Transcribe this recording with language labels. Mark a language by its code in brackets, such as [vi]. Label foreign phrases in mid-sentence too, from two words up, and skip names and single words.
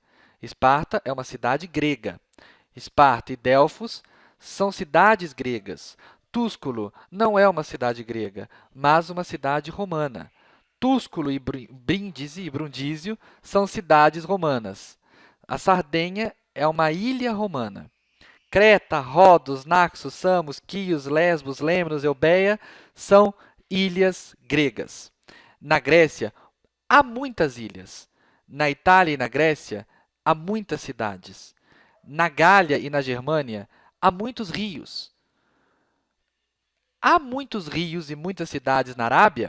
[pt] Esparta é uma cidade grega. Esparta e Delfos são cidades gregas. Túsculo não é uma cidade grega, mas uma cidade romana. Túsculo e Brindisi e Brundísio são cidades romanas. A Sardenha é uma ilha romana. Creta, Rodos, Naxos, Samos, Quios, Lesbos, Lemnos, Eubeia são ilhas gregas. Na Grécia, há muitas ilhas. Na Itália e na Grécia, há muitas cidades. Na Gália e na Germânia, há muitos rios. Há muitos rios e muitas cidades na Arábia?